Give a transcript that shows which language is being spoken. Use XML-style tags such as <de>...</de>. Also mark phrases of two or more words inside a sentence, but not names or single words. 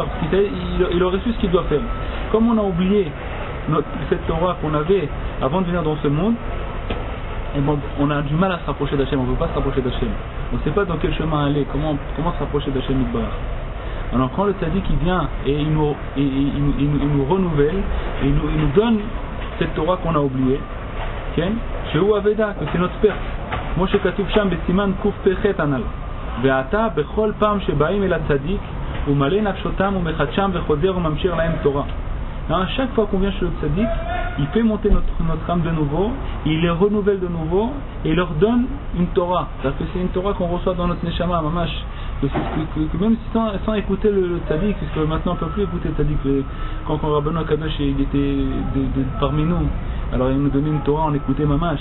<fr>Il aurait su ce qu'il doit faire. Comme on a oublié cette Torah qu'on avait avant de venir dans ce monde, et bon, on a du mal à se rapprocher d'Hachem, on ne veut pas se rapprocher d'Hachem. On ne sait pas dans quel chemin aller, comment se rapprocher d'</fr> <he>השם יתברך.</he> <fr>Alors quand le tzaddik il vient et il nous renouvelle, et il nous donne cette Torah qu'on a oubliée, chez Aveda, que c'est notre perte.</fr> <he>כמו שכתוב שם בסימן קפ"ח הנ"ל. ועתה בכל פעם שבאים אל הצדיק הוא מלא נפשותם ומחדשם וחוזר וממשיך להם תורה.</he> <fr>À chaque fois qu'on vient chez le tzaddik, il fait monter notre âme de nouveau, il les renouvelle de nouveau et il leur donne une Torah. C'est une Torah qu'on reçoit dans notre</fr> <he>נשמה, ממש.</he> <fr>Que même sans écouter le tzaddik, parce que maintenant on ne peut plus écouter le tzaddik. Quand Rabbeinu Akadosh il était parmi nous, alors il nous donnait une Torah, on écoutait mamash.</fr>